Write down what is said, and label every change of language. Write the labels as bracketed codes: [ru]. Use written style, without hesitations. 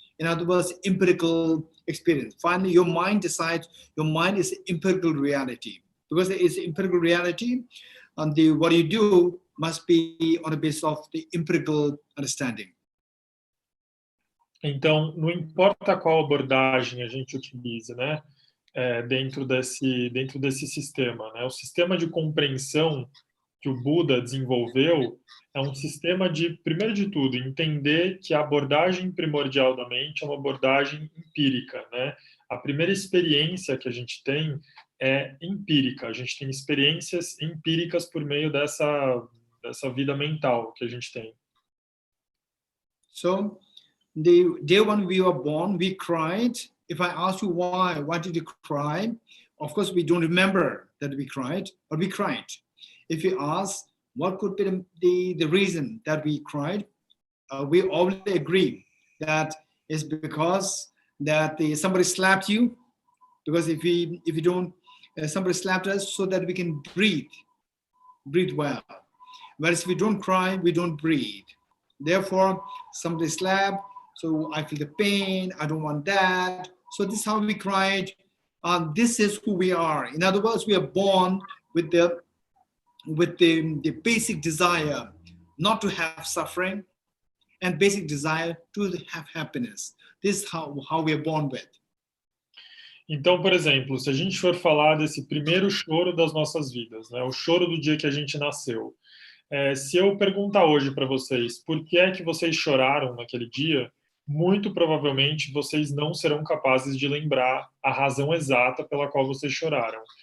[en] In other words, empirical experience. Finally, your mind decides. Your mind is empirical reality. Because it is empirical reality, what you do must be on the basis of the empirical understanding. [pt] Então, não importa qual abordagem a gente utiliza, né, dentro desse sistema, né, o sistema de compreensão que o Buda desenvolveu é um sistema de, primeiro de tudo, entender que a abordagem primordial da mente é uma abordagem empírica, né? A primeira experiência que a gente tem é empírica. A gente tem experiências empíricas por meio dessa vida mental que a gente tem. [en] So, the day when we were born, we cried. If I ask you why did you cry? Of course, we don't remember that we cried, but we cried. If you ask what could be the reason that we cried, we all agree that it's because that somebody slapped you. Because if you don't, somebody slapped us so that we can breathe well. Whereas if we don't cry, we don't breathe. Therefore, somebody slapped, so I feel the pain. I don't want that. So this is how we cried. This is who we are. In other words, we are born with the basic desire not to have suffering and basic desire to have happiness. This is how we are born with. [pt] Então, por exemplo, se a gente for falar desse primeiro choro das nossas vidas, né, o choro do dia que a gente nasceu, se eu perguntar hoje para vocês por que é que vocês choraram naquele dia, muito provavelmente vocês não serão capazes de lembrar a razão exata pela qual vocês choraram.